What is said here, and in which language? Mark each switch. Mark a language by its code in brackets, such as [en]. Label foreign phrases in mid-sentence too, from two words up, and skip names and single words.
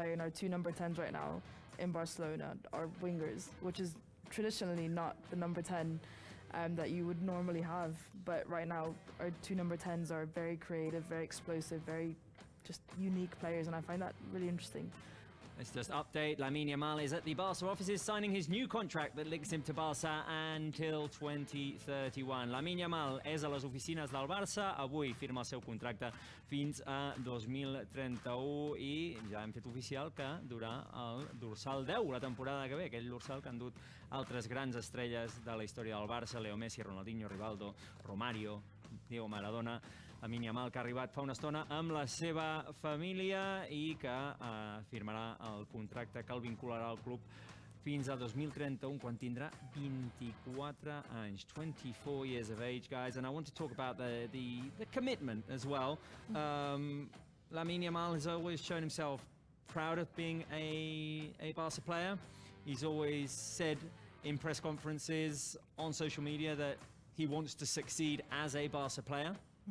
[en] And our 2 number 10s right now in Barcelona are wingers, which is traditionally not the number 10 that you would normally have. But right now, our 2 number 10s are very creative, very explosive, very just unique players, and I find that really interesting. Let's just update. Lamine Yamal is at the Barça offices signing his new contract that links him to Barça until 2031. [ca] Lamine Yamal és a les oficines del Barça. Avui firma el seu contracte fins a 2031 i ja hem fet oficial que durà el dorsal 10 la temporada que ve, aquell dorsal que han dut altres grans estrelles de la història del Barça, Leo Messi, Ronaldinho, Rivaldo, Romario, Diego Maradona. Lamine Yamal, que ha arribat fa una estona amb la seva família i que firmarà el contracte que el vincularà al club fins a 2031, quan tindrà 24 anys. [en] 24 years of age, guys. And I want to talk about the commitment as well. Lamine Yamal has always shown himself proud of being a Barca player. He's always said in press conferences, on social media, that he wants to succeed as a Barca player.